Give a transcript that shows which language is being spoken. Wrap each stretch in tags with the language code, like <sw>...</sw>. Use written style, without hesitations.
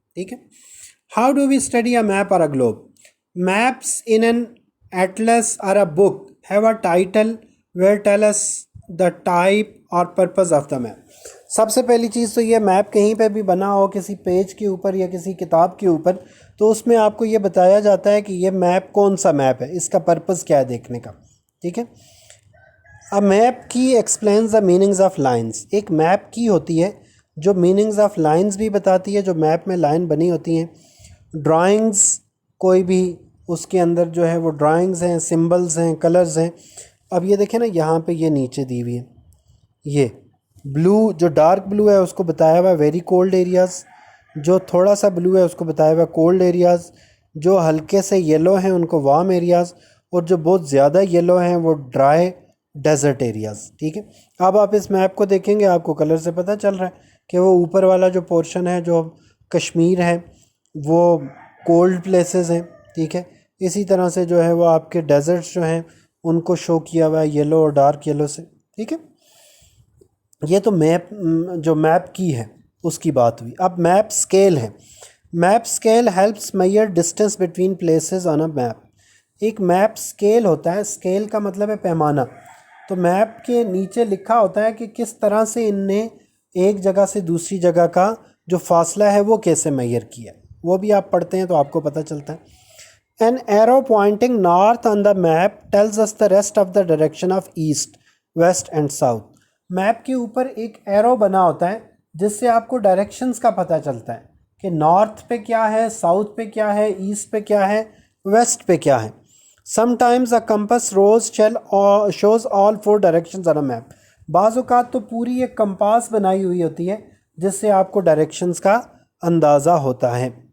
<ur>ٹھیک ہے،</ur> <en>How do we study a map اور a globe? Maps in an atlas اور a book have a title where tell us the type اور purpose of the map.</en> <ur>سب سے پہلی چیز تو یہ میپ کہیں پہ بھی بنا ہو کسی پیج کے اوپر یا کسی کتاب کے اوپر، تو اس میں آپ کو یہ بتایا جاتا ہے کہ یہ میپ کون سا میپ ہے، اس کا پرپز کیا ہے دیکھنے کا. ٹھیک ہے،</ur> <en>A map key explains the meanings of lines.</en> <ur>ایک میپ کی ہوتی ہے جو میننگز آف لائنز بھی بتاتی ہے، جو میپ میں لائن بنی ہوتی ہیں. ڈرائنگز کوئی بھی اس کے اندر جو ہے وہ ڈرائنگز ہیں، سمبلز ہیں، کلرز ہیں. اب یہ دیکھیں نا، یہاں پہ یہ نیچے دی ہوئی ہے، یہ بلو جو ڈارک بلو ہے اس کو بتایا ہوا ہے ویری کولڈ ایریاز، جو تھوڑا سا بلو ہے اس کو بتایا ہوا کولڈ ایریاز، جو ہلکے سے یلو ہیں ان کو وارم ایریاز، اور جو بہت زیادہ یلو ہیں وہ ڈرائی ڈیزرٹ ایریاز. ٹھیک ہے، اب آپ اس میپ کو دیکھیں گے، آپ کو کلر سے پتہ چل رہا ہے کہ وہ اوپر والا جو پورشن ہے جو کشمیر ہے وہ کولڈ پلیسز ہیں. ٹھیک ہے، اسی طرح سے جو ہے وہ آپ کے ڈیزرٹس جو ہیں ان کو شو کیا ہوا ہے یلو اور ڈارک یلو سے. ٹھیک ہے، یہ تو میپ جو میپ کی ہے اس کی بات ہوئی. اب میپ اسکیل ہے.</ur> <en>Map scale helps measure distance between places on a map.</en> <ur>ایک میپ اسکیل ہوتا ہے، اسکیل کا مطلب ہے پیمانہ. تو میپ کے نیچے لکھا ہوتا ہے کہ کس طرح سے ان نے ایک جگہ سے دوسری جگہ کا جو فاصلہ ہے وہ کیسے میئر کیا. وہ بھی آپ پڑھتے ہیں تو آپ کو پتہ چلتا ہے.</ur> <en>An arrow pointing north on the map tells us the rest of the direction of east, west and south.</en> <ur>Map کے اوپر ایک ایرو بنا ہوتا ہے جس سے آپ کو ڈائریکشنز کا پتہ چلتا ہے کہ نارتھ پہ کیا ہے، ساؤتھ پہ کیا ہے، ایسٹ پہ کیا ہے، ویسٹ پہ کیا ہے.</ur> <en>Sometimes a compass rose shows all four directions on a map.</en> <ur>بعض اوقات تو پوری ایک کمپاس بنائی ہوئی ہوتی ہے جس سے آپ کو ڈائریکشنز کا اندازہ ہوتا ہے.</ur>